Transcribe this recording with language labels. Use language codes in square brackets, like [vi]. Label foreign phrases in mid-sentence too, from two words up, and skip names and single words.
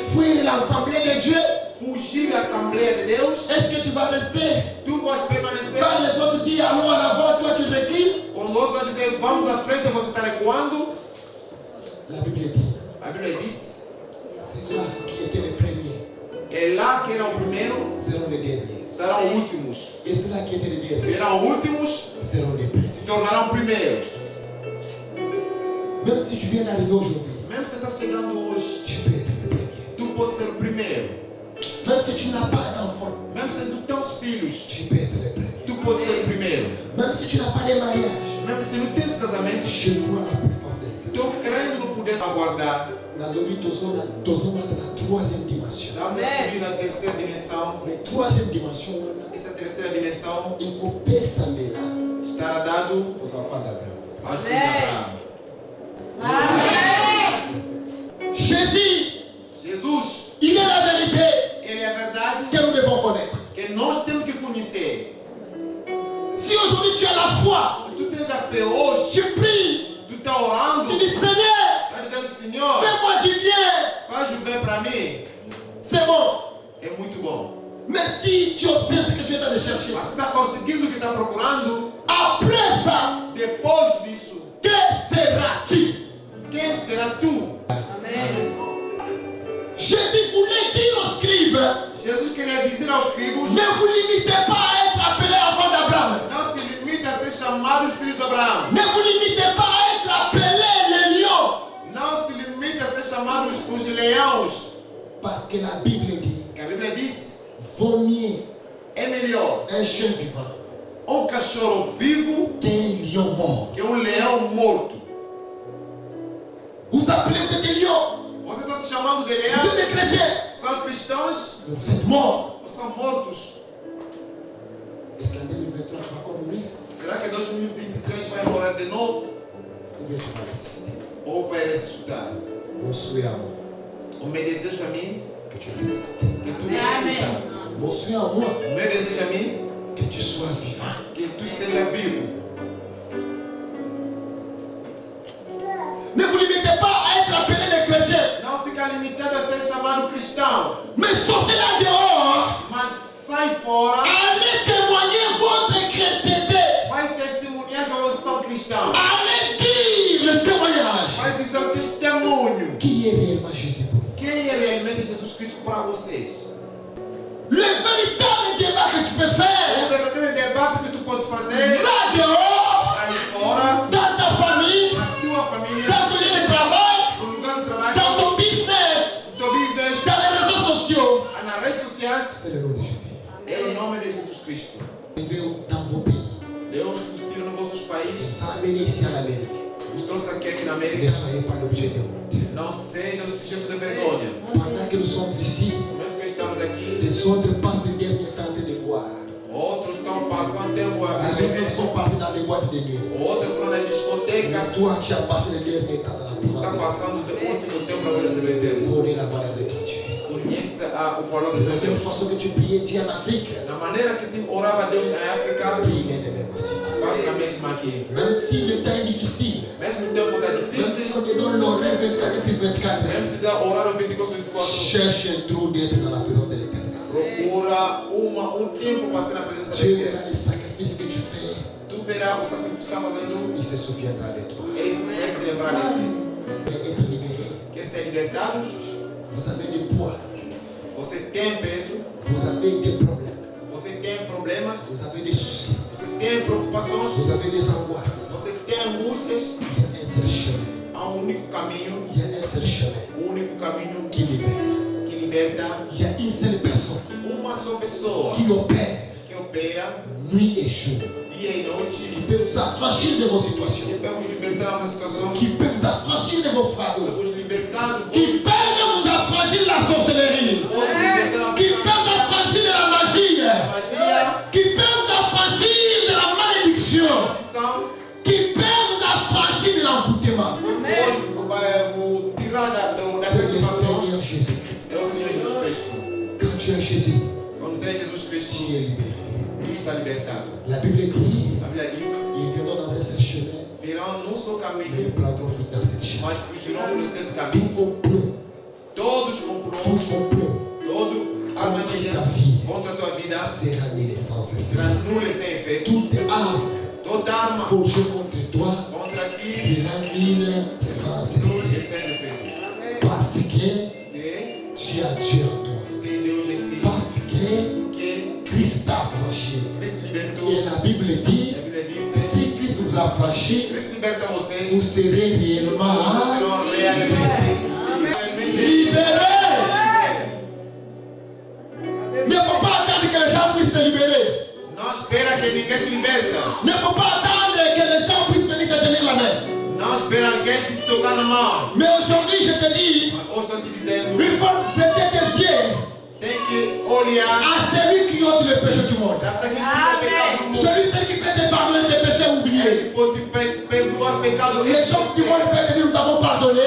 [fr] fuir l'assemblée de Dieu? [pt] fugir da Assembleia de Deus? [fr] Est-ce que tu vas rester [pt] Tu vais permanecer [fr] quand les autres disent allons en avant, toi tu recules? [pt] quando o outro vai dizer vamos à frente, você está recuando? [fr] La Bible dit, [pt] A Bíblia diz: [fr] c'est là qui étaient les premiers, [pt] é lá que eram o primeiro, [fr] seront les derniers. [pt] estarão últimos. [fr] Et c'est là qui étaient les derniers, [pt] Eram últimos, [fr] seront les premiers. [pt] se tornarão primeiros. [fr] Même si je viens d'arriver aujourd'hui, [pt] Mesmo se você está chegando hoje, [fr] tu peux être le premier. [pt] tu pode ser o primeiro. [fr] Même si tu n'as pas d'enfant, [pt] Mesmo se tu tens filhos, [fr] tu peux être le premier. [pt] tu pode ser o primeiro. [fr] Même si tu n'as pas de mariage, [pt] Mesmo se não tens casamento, [fr] je crois à la puissance de l'Éternel. [pt] estou crendo no poder aguardar. [fr] La lobby, tozona dans la troisième dimension. [pt] Vamos subir na terceira dimensão. [fr] Mais troisième dimension, [pt] Essa terceira dimensão [fr] il faut payer là [pt] estará dado [fr] aux enfants d'Abraham. [pt] aos filhos de Abraão. [fr] Jésus, [pt] Jesus, [fr] il est la vérité [pt] ele é a verdade [fr] que nous devons connaître. [pt] que nós temos que conhecer. [fr] Si aujourd'hui tu as la foi, [pt] Se tu tens a fé hoje, [fr] tu pries, [pt] tu está orando, [fr] tu dis Seigneur, [pt] está dizendo: Senhor, [fr] fais-moi du bien, [pt] faz o bem para mim. [fr] c'est bon. [pt] É muito bom. [fr] Mais si tu obtiens ce que tu es en train de chercher, [pt] Mas você está conseguindo o que está procurando, [fr] après ça, [pt] depois disso, [fr] que seras-tu? [pt] quem será tu? [fr] Jésus voulait dire aux scribes, [pt] Jesus queria dizer aos escribas: [fr] ne vous limitez pas à être appelé enfant d'Abraham. [pt] não se limite a ser chamados filhos de Abraão. [fr] Ne vous limitez pas à être appelé les lions. [pt] Não se limite a ser chamados os leões. [fr] Parce que la Bible dit, [pt] Que a Bíblia diz: [fr] vaut mieux [pt] é melhor [fr] un chien vivant [pt] cachorro vivo [fr] qu'un lion mort. [pt] que leão morto. [fr] Vous appelez, vous êtes des lions, [pt] Você está se chamando de [fr] vous [pt] leão? [fr] êtes des chrétiens, [pt] São cristãos [fr] mais vous êtes morts. [pt] ou são mortos? [fr] Est-ce qu'en 2023 tu vas encore mourir? [pt] Será que em 2023 vai morrer de novo? [fr] Ou bien tu vas ressusciter? [pt] Ou vai ressuscitar? [fr] Mon souhait à moi, [pt] O meu desejo a mim [fr] que tu ressuscites. [pt] que tu ressuscita. [fr] Mon souhait à moi, [pt] O meu desejo a mim [fr] que tu sois vivant. [pt] que tu seja vivo. [fr] Ne vous limitez pas à être appelé des chrétiens, [pt] Não fica limitado a ser chamado cristão, [fr] mais sortez là dehors, [pt] mas sai fora, [fr] allez témoigner votre chrétienté, [pt] vai testemunhar que vocês são cristãos. [fr] allez dire le témoignage. [pt] Vai dizer o testemunho. [fr] Qui est réellement Jésus pour vous? [pt] Quem é realmente Jesus Cristo para vocês? [fr] Le véritable débat que tu peux [pt] O [fr] faire [pt] verdadeiro debate que tu pode fazer [fr] là dehors, [pt] ali fora, [fr] dans ta famille, [pt] na tua família, [fr] dans ton lieu de travail, [pt] no lugar do trabalho, [fr] dans ton business, [pt] no teu business, [fr] dans les réseaux sociaux. [pt] nas redes sociais. [fr] C'est le nom de Jésus. [pt] É o nome de Jesus Cristo. [fr] Arrivez dans vos pays. [pt] Deus vos tira nos vossos países, [fr] Vous a amené ici en Amérique. [pt] vos trouxe aqui na [fr] Ne [pt] América. [fr] soyez pas l'objet de honte. [pt] Não seja o sujeito de vergonha. [fr] Pendant que nous sommes ici, [pt] No momento que estamos aqui, [fr] les autres passent le dernier temps de boire. [pt] outros estão passando tempo a [fr] Les autres [pt] beber. [fr] sont partis dans les boîtes de nuit. [pt] Outros foram nas discotecas. [fr] Toi, tu as passé le dernier temps dans la présence [pt] Está [fr] de Dieu. [pt] passando o último tempo na presença do Eterno. [fr] Connais la valeur de ton Dieu. [pt] Conheça o valor [fr] De [pt] do [fr] la [pt] teu [fr] même [pt] Deus. [fr] façon que tu priais Dieu en Afrique, [pt] Da maneira que tu orava a Deus na África, [fr] prie même aussi. [pt] faz na mesma aqui. [fr] Même si le temps est difficile, [pt] Mesmo o tempo está [fr] même si [pt] difícil, [fr] on te donne l'horaire 24 sur 24, [pt] mesmo te dá horário 24/24, [fr] cherche un trou d'être dans la présence de l'Éternel. [pt] procura tempo para ser na presença de [fr] Dieu [pt] Deus. [fr] verra les sacrifices que tu fais, [pt] Tu verás o sacrifício que está fazendo [fr] il se souviendra de toi. [pt] e vai se lembrar de ti. [fr] Être libéré. [pt] Quer ser libertado? [fr] Vous avez des poids, [pt] Você tem peso, [fr] vous avez des problèmes, [pt] você tem problemas, [fr] vous avez des soucis, [pt] você tem preocupações, [fr] vous avez des angoisses. [pt] você tem angústias. [fr] Il y a un seul chemin, [pt] Há único caminho, [fr] il y a un seul chemin [pt] o único caminho [fr] qui libère. [pt] que liberta. [fr] Il y a une seule personne [pt] Uma só pessoa [fr] qui opère [pt] que opera [fr] nuit et jour, [pt] dia e noite, [fr] qui peut vous affranchir de vos situations, [pt] que vai vos libertar das situações, [fr] qui peut vous affranchir de vos [pt] que [fr] fardeaux, [pt] vos libertar do [fr] qui peut vous affranchir de la sorcellerie, qui peut vous affranchir de la magie, [pt] magia, [fr] qui peut vous affranchir de la malédiction, [pt] missão, [fr] qui peut vous affranchir de l'envoûtement. [pt] vai vos tirar da [fr] C'est le [pt] preocupação. [fr] Seigneur Jésus-Christ. [pt] É o Senhor Jesus Cristo. [fr] Quand tu as Jésus, [pt] Quando tem Jesus Cristo, [fr] tu es libéré. [pt] tu está libertado. [fr] La Bible dit, [pt] A Bíblia diz: [fr] ils viendront dans un seul chemin, [pt] virão num só [fr] mais [pt] caminho, [fr] ils prendront fruit dans cette chemin. [pt] mas fugirão do centro [fr] Tout [pt] caminho. [fr] complot, [pt] Todos [fr] tout [pt] complôs, [fr] complot [pt] todo armadilha [fr] ta vie [pt] contra a tua vida [fr] sera annulé sans [pt] será [fr] effet. [pt] nula e sem efeito. [fr] Toute arme [pt] Toda arma [fr] forgée contre toi [pt] contra ti [fr] sera nulle sans [pt] nula e [fr] effet. [pt] sem efeitos. [fr] Parce que [pt] Porque [fr] tu as Dieu en toi. [pt] tem Deus em ti. [fr] Parce que [pt] Porque [fr] Christ t'a affranchi. [pt] Cristo libertou. [fr] Et la Bible [pt] A [fr] dit, [pt] Bíblia diz: [fr] si Christ vous a affranchi, [pt] Cristo liberta [fr] vous [pt] vocês. [fr] serez réellement [pt] Serão realmente [fr] libérés. Il ne faut pas attendre que les gens puissent te libérer. [pt] Não espera que ninguém te liberta. [fr] Il ne faut pas attendre que les gens puissent venir te tenir la main. [pt] Não espera alguém te tocar na mão. [fr] Mais aujourd'hui, je te dis, [pt] Mas hoje estou te dizendo, [fr] il faut jeter tes yeux [pt] tem que olhar [fr] à celui qui ôte le péché du monde. [pt] para quem tira o pecado do mundo. [fr] Celui qui peut te pardonner tes péchés oubliés. [pt] Ele pode te perdoar o pecado. [fr] Les gens du monde peuvent te dire, nous t'avons pardonné.